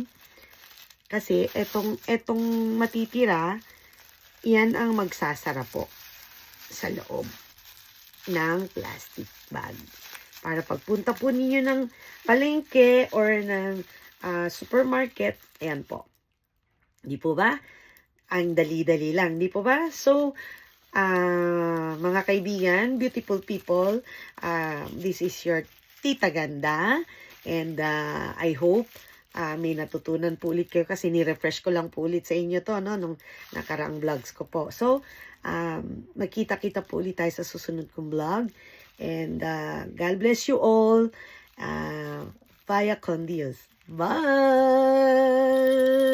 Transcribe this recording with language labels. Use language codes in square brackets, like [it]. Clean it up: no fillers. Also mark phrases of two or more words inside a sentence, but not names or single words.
[tl] Kasi etong matitira, yan ang magsasara po sa loob ng plastic bag. Para pagpunta po ninyo ng palengke or ng supermarket, ayan po. Di po ba? Ang dali-dali lang, di po ba? So, mga kaibigan, [en] beautiful people, this is your Tita Ganda, and I hope [tl] may natutunan po ulit kayo kasi ni-refresh ko lang po ulit sa inyo to, no, nung nakaraang vlogs ko po. So, magkita-kita po ulit tayo sa susunod kong vlog, [en] and God bless you all, [es] via con Dios. [en] Bye!